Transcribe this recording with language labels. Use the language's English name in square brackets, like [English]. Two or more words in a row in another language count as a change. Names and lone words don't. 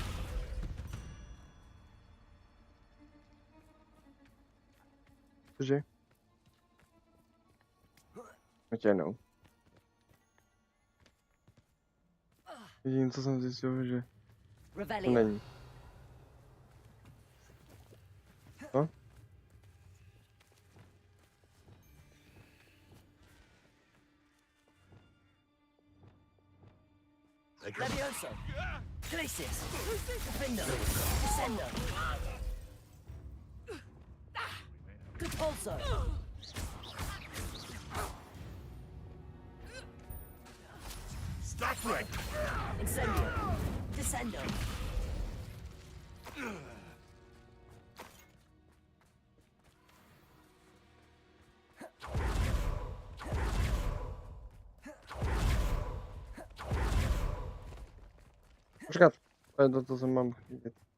[Czech] Cože? Ještě jednou. Jediné, co jsem zjistil, že to není. No? Levioso! Glacius! Defendo! Descendo! Depulso! Accio! Incendio! Descendo! Počkat, to je to, co jsem mám chvíli.